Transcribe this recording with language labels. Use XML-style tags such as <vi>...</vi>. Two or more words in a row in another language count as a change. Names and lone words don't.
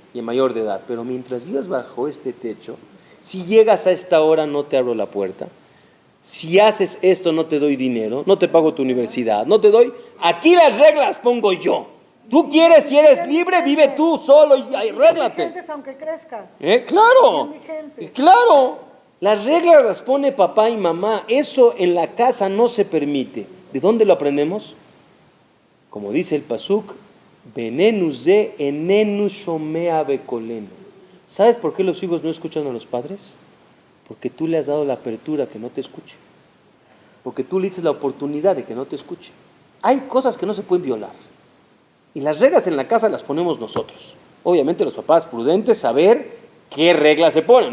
<es>Y mayor de edad, pero mientras vivas bajo este techo, si llegas a esta hora no te abro la puerta, si haces esto no te doy dinero, no te pago tu universidad, no te doy, aquí las reglas pongo yo. Tú quieres, si eres libre, vive tú solo y arréglate. Aunque crezcas. Claro, las reglas las pone papá y mamá, eso en la casa no se permite. ¿De dónde lo aprendemos? Como dice el pasuk,</es> <he>בננו זה איננו שומע בקולנו.</he> <es>¿Sabes por qué los hijos no escuchan a los padres? Porque tú le has dado la apertura que no te escuche. Porque tú le dices la oportunidad de que no te escuche. Hay cosas que no se pueden violar. Y las reglas en la casa las ponemos nosotros. Obviamente los papás prudentes saber qué reglas se ponen.</es>